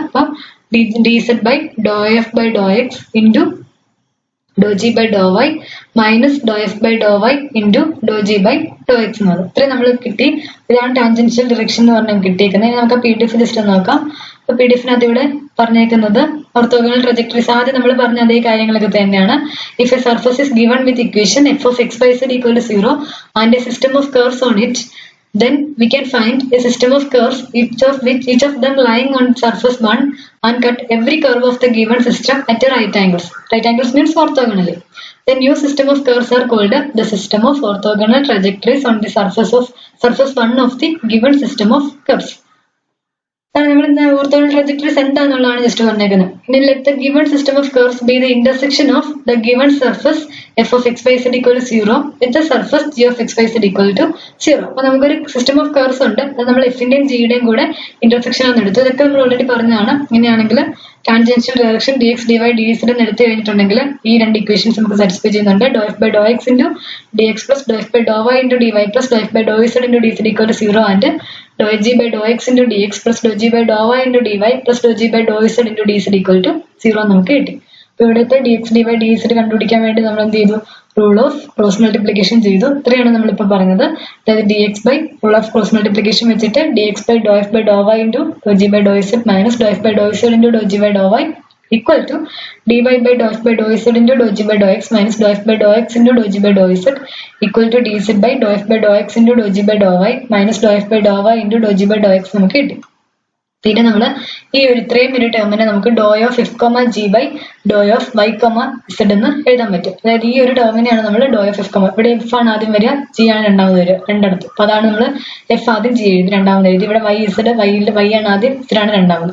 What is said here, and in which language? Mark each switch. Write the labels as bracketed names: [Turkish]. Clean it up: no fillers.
[English] അപ്പൊ d z by do f by do x into do g by do y minus do f by do y into do g by do x [Malayalam] എന്ന് പറഞ്ഞു. ഇത്രയും നമ്മൾ കിട്ടി. ഇതാണ് tangential direction എന്ന് പറഞ്ഞാൽ കിട്ടിയിരിക്കുന്നത്. ഇനി നമുക്ക് പി ഡി എഫ് ജസ്റ്റ് നോക്കാം. അപ്പൊ പി ഡി എഫിനകത്ത് ഇവിടെ പറഞ്ഞേക്കുന്നത് ഓർത്തോഗണൽ ട്രജക്ടറീസ്, ആദ്യം നമ്മൾ പറഞ്ഞ അതേ കാര്യങ്ങളൊക്കെ തന്നെയാണ്. [English] If a surface is given with equation f of x y z equal to 0 and a system of curves on it, then we can find a system of curves each of them lying on surface 1 and cut every curve of the given system at a right angles. Right angles means orthogonally. The new system of curves are called the system of orthogonal trajectories on the surface 1 of the given system of curves. [Malayalam] നമ്മൾ orthogonal trajectories എന്താണെന്നുള്ളതാണ് just പറഞ്ഞേക്കുന്നത്. [English] ഇനി let the given system of curves be the intersection of the given surface f of x y z equal to 0 with the surface g of x y z equal to 0. [Malayalam] അപ്പൊ നമുക്കൊരു system of curves ഉണ്ട്, അത് നമ്മൾ എഫിന്റെയും ജിയുടെയും കൂടെ intersection ആണ് എടുത്തത്. ഇതൊക്കെ നമ്മൾ ഓൾറെഡി പറഞ്ഞതാണ്. ഇങ്ങനെയാണെങ്കിൽ tangential direction D X D Y D Z എന്ന് എടുത്തു കഴിഞ്ഞിട്ടുണ്ടെങ്കിൽ ഈ രണ്ട് ഇക്വേഷൻസ് നമുക്ക് സാറ്റിസ്ഫൈ ചെയ്യുന്നുണ്ട്. [English] doe f by doe x into d x plus doe f by doe y into d y plus doe f by doe z into d z equal to 0 and doe g by doe x into d x plus doe g by doe y into d y plus doe g by doe z into d z equal to 0 [Malayalam] നമുക്ക് കിട്ടി. അപ്പൊ ഇവിടുത്തെ D X D Y D Z കണ്ടുപിടിക്കാൻ വേണ്ടി നമ്മൾ എന്ത് ചെയ്തു, rule of cross multiplication ചെയ്തു. ഇത്രയാണ് നമ്മളിപ്പോൾ പറഞ്ഞത്. അതായത് [English] d x by rule of cross multiplication [Malayalam] വെച്ചിട്ട് [English] d x by doe f by doe y into doe g by doe z minus doe f by doe z into doe g by doe y equal to dy by dou f by dou z into dou g by dou x minus dou f by dou x into dou g by dou z equal to dz by dou f by dou x into dou g by dou y minus dou f by dou y into dou g by dou x [Malayalam] നമുക്ക് കിട്ടി. പിന്നെ നമ്മൾ ഈ ഒരു ഇത്രയും ഒരു ടേമിനെ നമുക്ക് [English] doe of f comma g by doe of y comma z [Malayalam] എന്ന് എഴുതാൻ പറ്റും. അതായത് ഈ ഒരു ടേമിനെയാണ് നമ്മൾ ഡോ ഓഫ് എഫ് കോമ, ഇവിടെ എഫ് ആണ് ആദ്യം വരിക, ജി ആണ് രണ്ടാമത് വരിക രണ്ടിടത്ത്. അപ്പോൾ അതാണ് നമ്മൾ എഫ് ആദ്യം ജി എഴുതി രണ്ടാമത് എഴുതി. ഇവിടെ വൈ ഇസഡ് വൈ ആണ് ആദ്യം, ഇസഡാണ് രണ്ടാമത്.